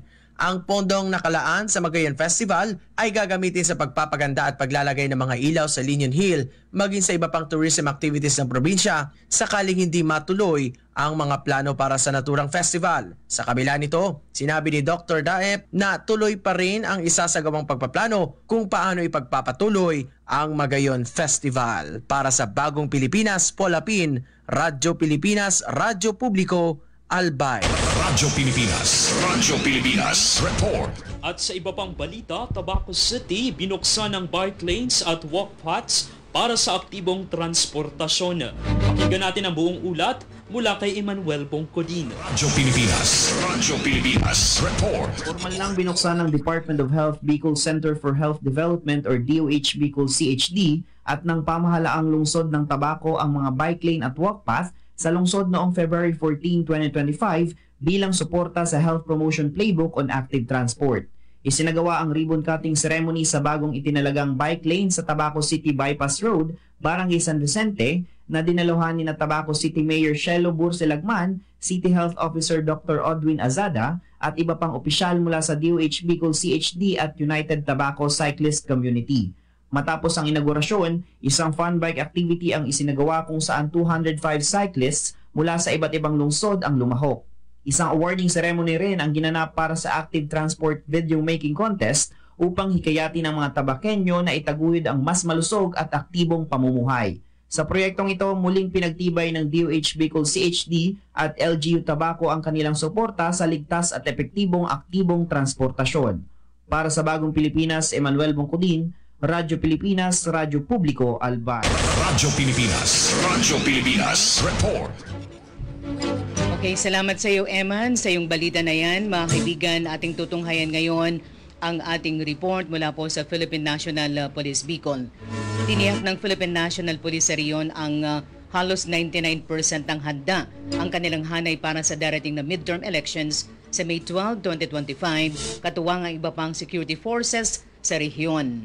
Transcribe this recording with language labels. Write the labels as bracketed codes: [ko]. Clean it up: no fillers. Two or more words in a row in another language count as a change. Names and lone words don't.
[tl] Ang pondong nakalaan sa Magayon Festival ay gagamitin sa pagpapaganda at paglalagay ng mga ilaw sa Linion Hill maging sa iba pang [en] tourism activities [tl] ng probinsya sakaling hindi matuloy ang mga plano para sa naturang festival. Sa kabila nito, sinabi ni Dr. Daep na tuloy pa rin ang isasagawang pagpaplano kung paano ipagpapatuloy ang Magayon Festival. Para sa Bagong Pilipinas, Paul Hapin, Radyo Pilipinas, Radyo Publiko, Albay. Radyo Pilipinas, report. At sa iba pang balita, Tabaco City binuksan ang bike lanes at walk paths para sa aktibong transportasyon. Pakinggan natin ang buong ulat mula kay Emmanuel Bongkodin. Radyo Pilipinas, report. Formal nang binuksan ng Department of Health Bicol Center for Health Development or DOH Bicol CHD at ng pamahalaang lungsod ng Tabaco ang mga bike lane at walk path sa lungsod noong February 14, 2025 bilang suporta sa Health Promotion Playbook on Active Transport. Isinagawa ang [en] ribbon cutting ceremony [tl] sa bagong itinalagang bike lane sa Tabaco City Bypass Road, Barangay San Vicente, na dinaluhan ni na Tabaco City Mayor Shelo Burselagman, City Health Officer Dr. Odwin Azada at iba pang opisyal mula sa DOH Bicol CHD at United Tobacco Cyclist Community. Matapos ang inaugurasyon, isang [en] fun bike activity [tl] ang isinagawa kung saan 205 cyclists mula sa iba't ibang lungsod ang lumahok. Isang [en] awarding ceremony [tl] rin ang ginanap para sa Active Transport Video Making Contest upang hikayatin ng mga Tabakenyo na itaguyod ang mas malusog at aktibong pamumuhay. Sa proyektong ito, muling pinagtibay ng DOH Bicol CHD at LGU Tabaco ang kanilang suporta sa ligtas at epektibong aktibong transportasyon. Para sa Bagong Pilipinas, Emmanuel Bongkodin, Radyo Pilipinas, Radyo Publiko, Albay. Radyo Pilipinas, report. Okay, salamat sa iyo, Eman, sa iyong balita na yan. Mga kaibigan, ating tutunghayan ngayon ang ating report mula po sa Philippine National Police Bicol. Tiniyak ng Philippine National Police sa riyon ang halos 99% ng handa ang kanilang hanay para sa darating na [en] midterm elections [tl] sa May 12, 2025, katuwang ang iba pang [en] security forces [tl] sa rehiyon.